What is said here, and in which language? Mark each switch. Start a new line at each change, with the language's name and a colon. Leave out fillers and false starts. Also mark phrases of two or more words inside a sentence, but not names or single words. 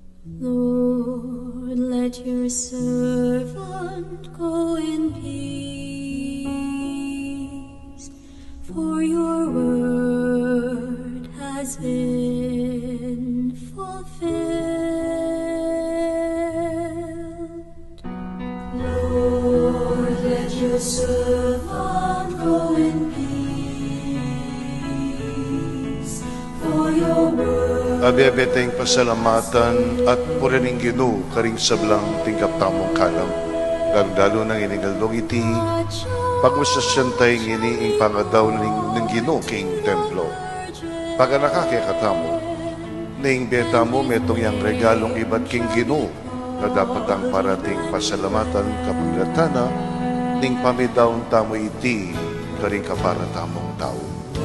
English: Lord, let your servant go in peace, for your word has been fulfilled. Lord, let your servant go in peace, for your word.
Pampanga: Abiyabeteng pasalamatan at purining Ginoo karing sablang tingkap tamong kalam. Lalo nang iningaldong iti, pagmasasyantay nginiing pangadaw ng Ginoo king templo. Paganakake katamo, ning beta mo metong yang regalong iba't king Ginoo, na dapat ang parating pasalamatan kapaglatana, ning pamidaw tamo iti karing kapara tamong tao.